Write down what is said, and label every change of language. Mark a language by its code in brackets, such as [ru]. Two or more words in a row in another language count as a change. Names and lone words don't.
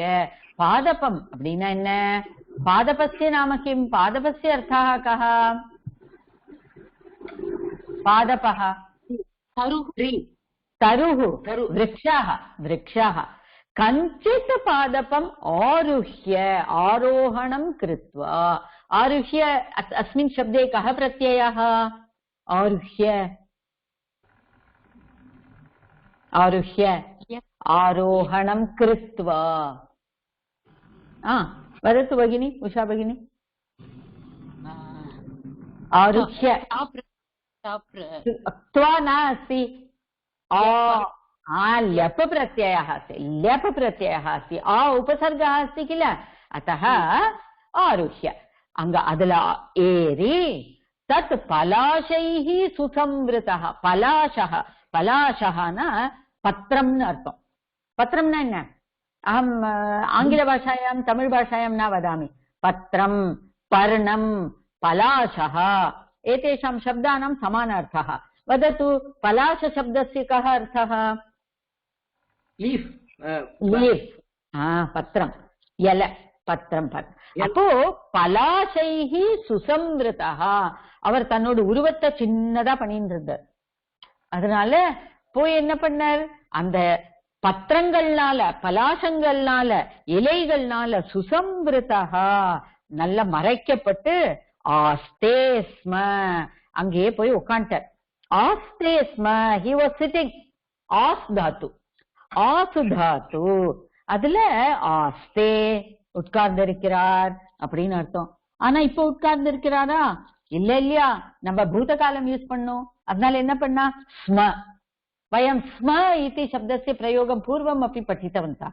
[ta] பாதபம் அப்படின்னா என்ன? [sa] पादपस्य नाम किम्? पादपस्य अर्थः कः? पादपः तरुः वृक्षः. वृक्षः कञ्चित् पादपम् आरुह्य, आरोहणं कृत्वा. आरुह्य अस्मिन् शब्दे कः प्रत्ययः? आरुह्य. आरुह्य आरोहणं कृत्वा. वदतु भगिनी, उषा भगिनी. आरुह्य त्वा नास्ति, ल्यप प्रत्ययः अस्ति. ल्यप प्रत्ययः अस्ति, उपसर्गः अस्ति किल, अतः आरुह्य. [ta] அங்க அதுல ஏறி [sa] तत् पलाशैः सुसंवृतः. [ta] பலாஷஹ, பலாஷஹனா பத்திரம்னு அர்த்தம். [sa] பத்திரம்னா என்ன? अहम् आङ्ग्ल भाषायाम् तमिल् भाषायाम् न वदामि. पत्रम्, पर्णम्, पलाशः एतेषां शब्दानां समानार्थः. वदतु पलाश शब्दस्य कः अर्थः? [en] लीफ. [sa] लीफ. पत्रम, इल, [ta] பத்திரம். அப்போ [sa] पलाशैः सुसंवृता, [ta] அவர் தன்னோட உருவத்தை சின்னதா பண்ணிட்டு இருந்தார். அதனால போய் என்ன பண்ணார்? அந்த பத்திரங்கள்னால, பலாசங்கள்னால, இலைகள்னால சுசம்விருதா நல்ல மறைக்கப்பட்டு ஆஸ்தேஸ்ம அங்கேயே போய் உட்காண்டார். ஆஸ்தேஸ்ம, [en] he was sitting. [ta] ஆஸ் தாத்து, ஆசு தாத்து, அதுல ஆஸ்தே உட்கார்ந்திருக்கிறார் அப்படின்னு அர்த்தம். ஆனா இப்ப உட்கார்ந்து இருக்கிறாரா? இல்ல இல்லையா, நம்ம பூத காலம் யூஸ் பண்ணோம். அதனால என்ன பண்ணா [sa] स्म वयं स्म इति शब्दस्य प्रयोगम् पूर्वम् [ta] அப்படி படித்தவந்தா.